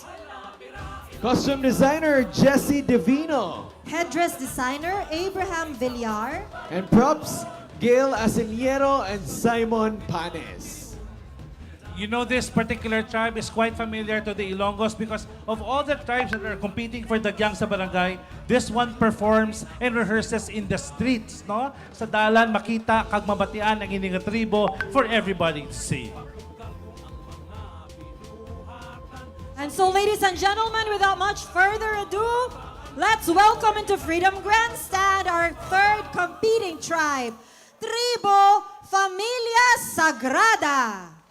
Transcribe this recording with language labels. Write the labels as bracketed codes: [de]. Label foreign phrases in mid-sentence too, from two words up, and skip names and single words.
[en] Costume Designer Jesse Divino. Headdress Designer, Abraham Villar. And props, Gail Asiniero and Simon Panes. You know, this particular tribe is quite familiar to the Ilonggos because of all the tribes that are competing for dagyang sa barangay, this one performs and rehearses in the streets, no? [hil] Sa dalan, makita, kag mabatian ang ining tribo [en] for everybody to see. And so, ladies and gentlemen, without much further ado, let's welcome into Freedom Grandstand our third competing tribe, Tribo Familia Sagrada.